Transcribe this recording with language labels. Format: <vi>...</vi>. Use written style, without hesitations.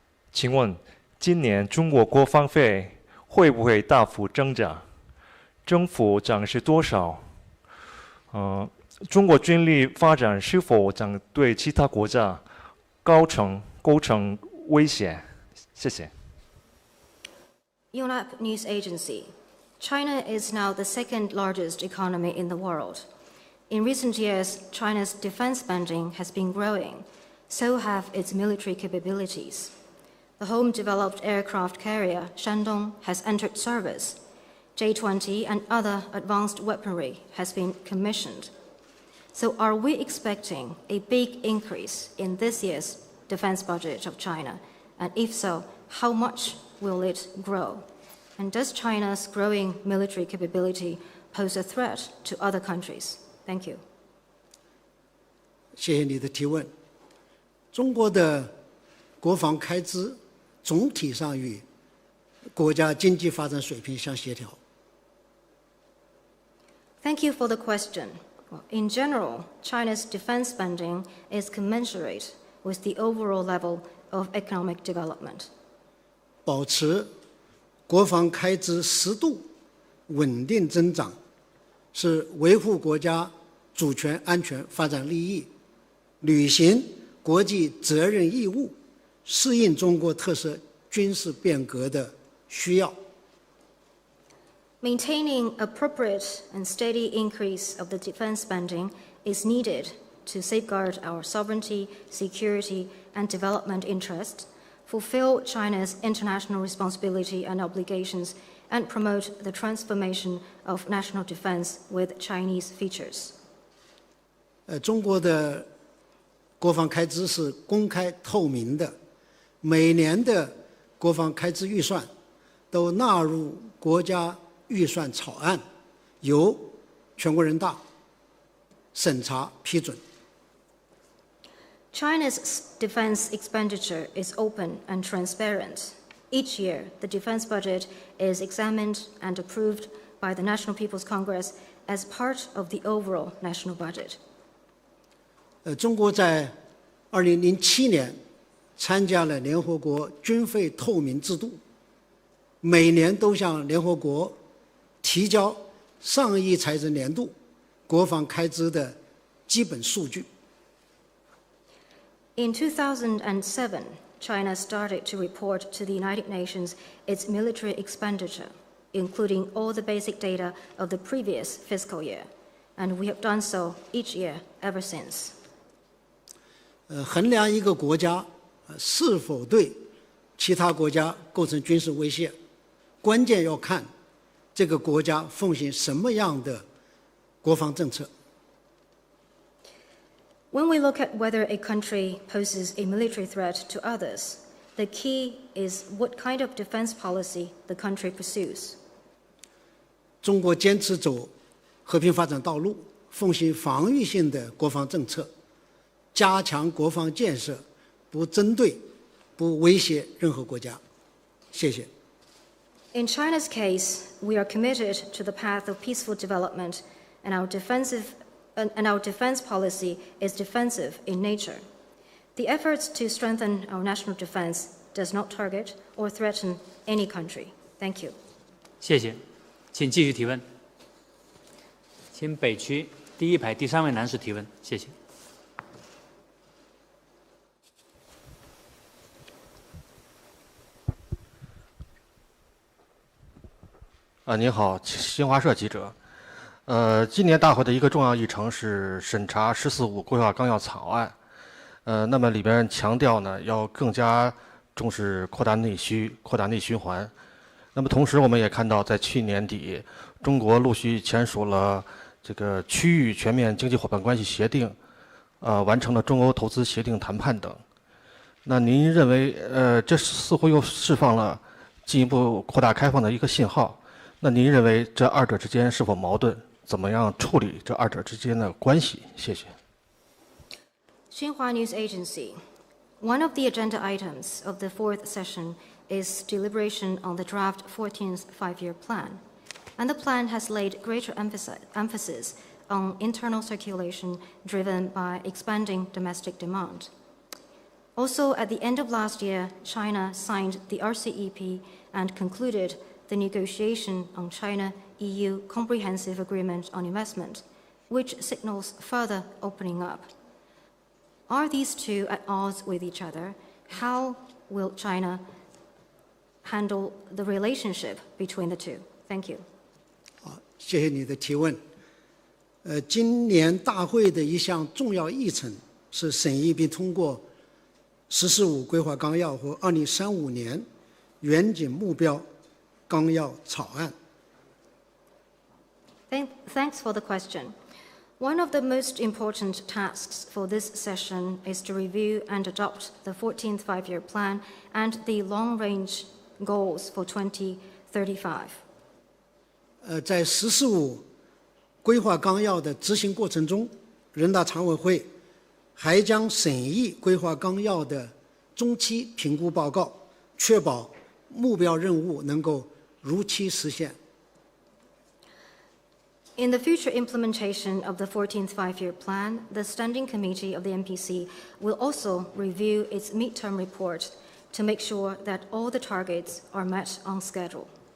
<zh>请问，今年中国国防费会不会大幅增长？政府将是多少？中国军力发展是否将对其他国家构成威胁？谢谢。</zh> <en>Yonhap News Agency. China is now the second largest economy in the world. In recent years, China's defense spending has been growing. So have its military capabilities. The home-developed aircraft carrier Shandong has entered service. J-20 and other advanced weaponry has been commissioned. So are we expecting a big increase in this year's defense budget of China? And if so, how much will it grow? And does China's growing military capability pose a threat to other countries? Thank you.</en> <zh>谢谢你的提问。中国的国防开支总体上与国家经济发展水平相协调。</zh> <en>Thank you for the question. In general, China's defense spending is commensurate with the overall level of economic development.</en> <zh>保持国防开支适度、稳定增长，是维护国家主权、安全、发展利益，履行国际责任义务，适应中国特色军事变革的需要。</zh> <en>Maintaining appropriate and steady increase of the defense spending is needed to safeguard our sovereignty, security, and development interests, fulfill China's international responsibility and obligations, and promote the transformation of national defense with Chinese features.</en> <zh>中国的国防开支是公开透明的，每年的国防开支预算都纳入国家预算草案，由全国人大审查批准。</zh> <en>China's defense expenditure is open and transparent. Each year, the defense budget is examined and approved by the National People's Congress as part of the overall national budget.</en> <zh>中国在2007年参加了联合国军费透明制度，每年都向联合国提交上一财政年度国防开支的基本数据。</zh> <en>In 2007, China started to report to the United Nations its military expenditure, including all the basic data of the previous fiscal year, and we have done so each year ever since.</en> <zh>衡量一个国家是否对其他国家构成军事威胁，关键要看这个国家奉行什么样的国防政策。</zh> <en>When we look at whether a country poses a military threat to others, the key is what kind of defense policy the country pursues.</en> <zh>中国坚持走和平发展道路，奉行防御性的国防政策，加强国防建设，不针对、不威胁任何国家。谢谢。</zh> <en>In China's case, we are committed to the path of peaceful development, and our defense policy is defensive in nature. The efforts to strengthen our national defense does not target or threaten any country. Thank you.</en> <zh>谢谢，请继续提问。请北区第一排第3位男士提问，谢谢。您好，新华社记者。今年大会的一个重要议程是审查“十四五”规划纲要草案。那么里边强调呢，要更加重视扩大内需、扩大内循环。那么同时，我们也看到，在去年底，中国陆续签署了这个区域全面经济伙伴关系协定，完成了中欧投资协定谈判等。那您认为，这似乎又释放了进一步扩大开放的一个信号？那您认为这二者之间是否矛盾？怎么样处理这二者之间的关系？谢谢。</zh> <en>Xinhua News Agency. One of the agenda items of the fourth session is deliberation on the draft 14th five-year plan, and the plan has laid greater emphasis on internal circulation driven by expanding domestic demand. Also, at the end of last year, China signed the RCEP and concluded the negotiation on China-EU Comprehensive Agreement on Investment, which signals further opening up. Are these two at odds with each other? How will China handle the relationship between the two? Thank you.</en> <zh>好，谢谢你的提问。今年大会的一项重要议程是审议并通过“十四五”规划纲要和2035年远景目标纲要草案。</zh> <en>Thanks for the question. One of the most important tasks for this session is to review and adopt the 14th five-year plan and the long-range goals for 2035.</en> <zh>在“十四五”规划纲要的执行过程中，人大常委会还将审议规划纲要的中期评估报告，确保目标任务能够如期实现。</zh> <en>In the future implementation of the 14th five-year plan, the Standing Committee of the NPC will also review its midterm report to make sure that all the targets are met on schedule.</en>